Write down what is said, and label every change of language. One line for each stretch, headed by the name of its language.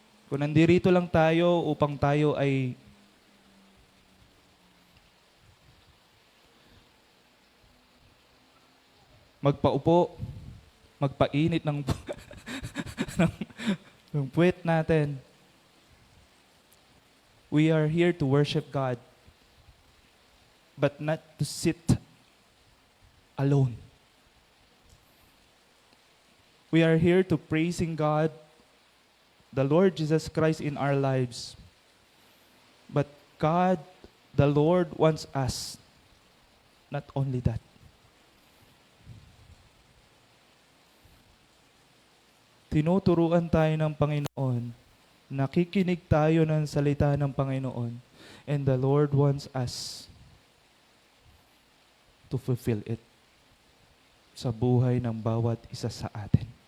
Filipino: Kung nandirito lang tayo upang tayo ay magpaupo, magpainit ng ng puwet natin.
English: We are here to worship God, but not to sit alone. We are here to praising God, the Lord Jesus Christ in our lives. But God, the Lord wants us, not only that.
Filipino: Tinuturuan tayo ng Panginoon, nakikinig tayo ng salita ng Panginoon,
English: and the Lord wants us to fulfill it
Filipino: sa buhay ng bawat isa sa atin.